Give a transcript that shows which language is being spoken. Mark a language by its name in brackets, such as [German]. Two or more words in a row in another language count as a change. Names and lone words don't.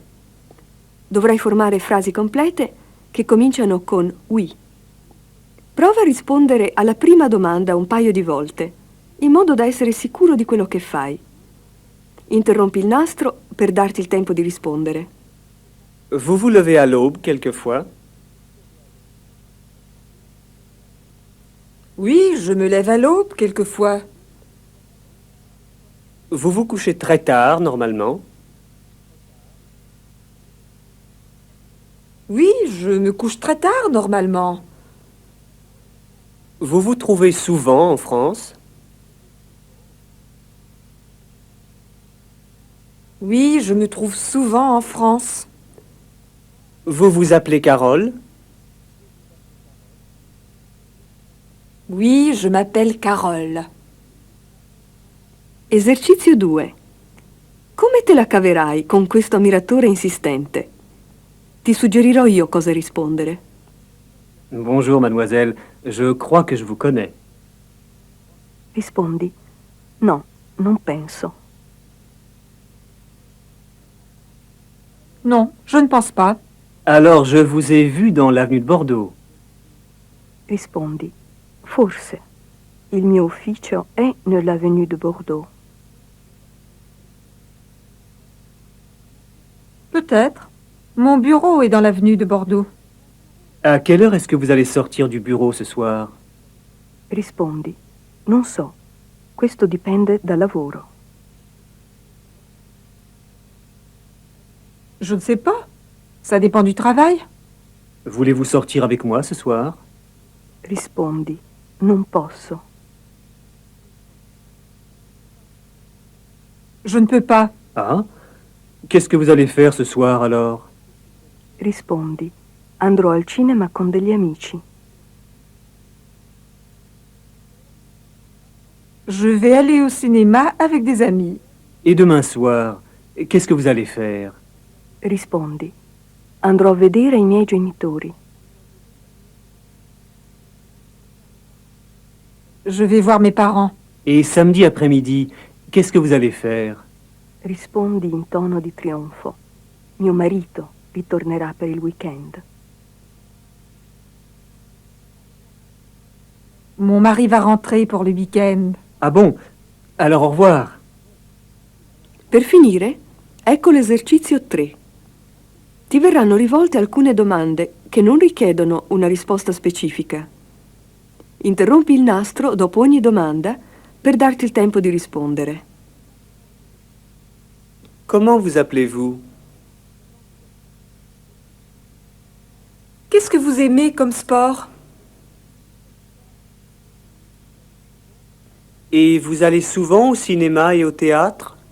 [Italian] Dovrai formare frasi complete che cominciano con oui. Prova a rispondere alla prima domanda un paio di volte, in modo da essere sicuro di quello che fai. Interrompi il nastro per darti il tempo di rispondere. [French] Vous vous levez à l'aube quelquefois? Oui, je me lève à l'aube quelquefois. Vous vous couchez très tard, normalement? Oui, je me couche très tard normalement. Vous vous trouvez souvent en France? Oui, je me trouve souvent en France. Vous vous appelez Carole? Oui, je m'appelle Carole. [Italian] Esercizio 2. Come te la caverai con questo ammiratore insistente? Ti suggerirò io cosa rispondere. [French] Bonjour, mademoiselle. Je crois que je vous connais. [Italian] Rispondi: no, non penso. [French] Non, je ne pense pas. Alors, je vous ai vu dans l'avenue de Bordeaux. [Italian] Rispondi: forse. Il mio ufficio è nell'avenue de Bordeaux. [French] Peut-être. Mon bureau est dans l'avenue de Bordeaux. À quelle heure est-ce que vous allez sortir du bureau ce soir? [Italian] Rispondi: non so. Questo dipende dal lavoro. [French] Je ne sais pas. Ça dépend du travail. Voulez-vous sortir avec moi ce soir? [Italian] Rispondi: non posso. [French] Je ne peux pas. Ah? Qu'est-ce que vous allez faire ce soir alors? [Italian] Rispondi: andrò al cinema con degli amici. [French] Je vais aller au cinéma avec des amis. Et demain soir, qu'est-ce que vous allez faire? [Italian] Rispondi: andrò a vedere i miei genitori. [French] Je vais voir mes parents. Et samedi après-midi, qu'est-ce que vous allez faire? [Italian] Rispondi in tono di trionfo: mio marito ritornerà per il weekend. [French] Mon mari va rentrer pour le week-end. Ah bon? Alors au revoir. [Italian] Per finire, ecco l'esercizio 3. Ti verranno rivolte alcune domande che non richiedono una risposta specifica. Interrompi il nastro dopo ogni domanda per darti il tempo di rispondere. [French] Comment vous appelez-vous? Qu'est-ce que vous aimez comme sport? Et vous allez souvent au cinéma et au théâtre?